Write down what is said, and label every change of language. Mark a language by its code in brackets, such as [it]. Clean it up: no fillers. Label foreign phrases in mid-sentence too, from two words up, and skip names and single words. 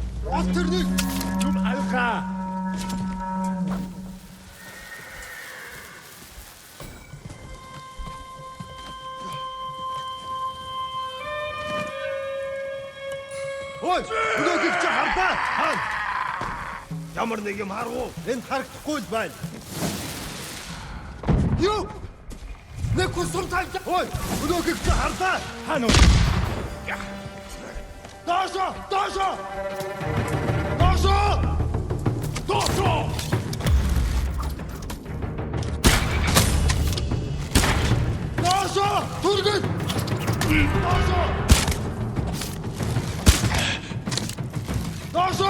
[mn] Оторныг юм алгаа. Ой, өнөөдөр чи хардаа. Хаан. Ямар нэг юм харав уу? Энд харагдахгүй л байна. Юу? Нэг хүсрэн талж. Ой, өнөөдөр чи хардаа. Хаан уу? Дашо! Дашо! Дашо! Дашо! Дашо! Түргэн! Дашо! Дашо!